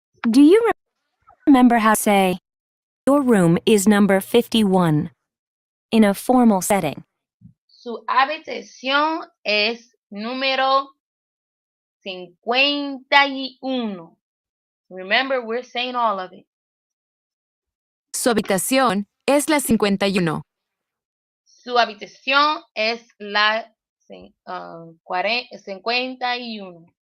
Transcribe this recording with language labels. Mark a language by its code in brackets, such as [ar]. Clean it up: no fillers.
[en] Do you remember how to say, your room is number 51 in a formal setting? [es] Su habitación es número 51. [en] Remember, we're saying all of it. [es] Su habitación es la 51. Su habitación es la 51.